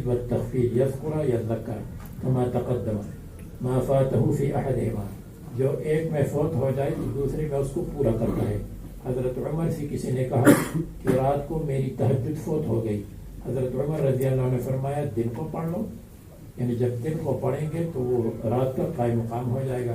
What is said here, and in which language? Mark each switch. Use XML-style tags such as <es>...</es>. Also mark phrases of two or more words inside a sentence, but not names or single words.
<ar>و تخفیف، یذکر یذکر کما تقدم ما فاتہ فی احدہما،</ar> <ur>جو ایک میں فوت ہو جائے تو دوسرے میں اس کو پورا کرتا ہے. حضرت عمر سے کسی نے کہا کہ رات کو میری تہجد فوت ہو گئی. حضرت عمر</ur> <ar>رضی اللہ عنہ</ar> <ur>نے فرمایا دن کو پڑھ لو، یعنی جب دن کو پڑھیں گے تو وہ رات کا قائم مقام ہو جائے گا.</ur>